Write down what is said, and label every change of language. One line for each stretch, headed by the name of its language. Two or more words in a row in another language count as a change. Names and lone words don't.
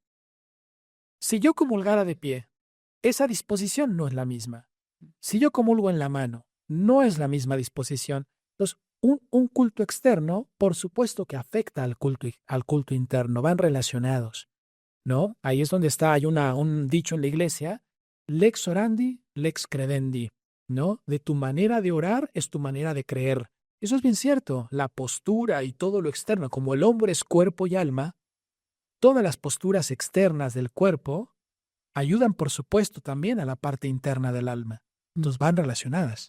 Spanish: Si yo comulgara de pie, esa disposición no es la misma. Si yo comulgo en la mano, no es la misma disposición. Entonces, un culto externo, por supuesto que afecta al culto interno, van relacionados, ¿no? Ahí es donde hay un dicho en la iglesia,
Latin: lex orandi, lex credendi,
Spanish: ¿no? De tu manera de orar es tu manera de creer. Eso es bien cierto, la postura y todo lo externo, como el hombre es cuerpo y alma, todas las posturas externas del cuerpo ayudan, por supuesto, también a la parte interna del alma. Entonces van relacionadas.